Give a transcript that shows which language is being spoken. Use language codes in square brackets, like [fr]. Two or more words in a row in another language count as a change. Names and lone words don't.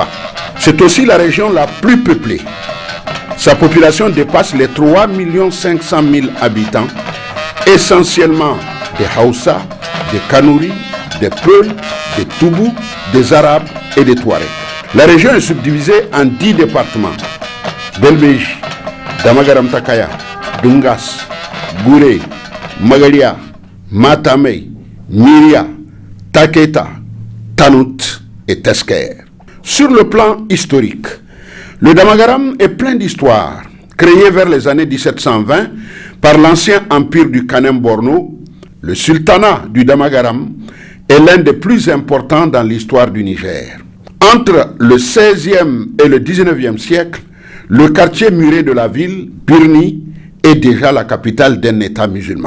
[fr] C'est aussi la région la plus peuplée. Sa population dépasse les 3 500 000 habitants, essentiellement des Hausa, des Kanouri, des Peuls, des Toubou, des Arabes et des Touaregs. La région est subdivisée en 10 départements. Belbéji, Damagaram Takaya, Dungas, Gouré, Magalia, Matamei, Myria, Taketa, Tanout et Tesker. Sur le plan historique, le Damagaram est plein d'histoires, créé vers les années 1720 par l'ancien empire du Kanem-Borno. Le sultanat du Damagaram est l'un des plus importants dans l'histoire du Niger. Entre le 16e et le 19e siècle, le quartier muré de la ville, Birni, est déjà la capitale d'un État musulman.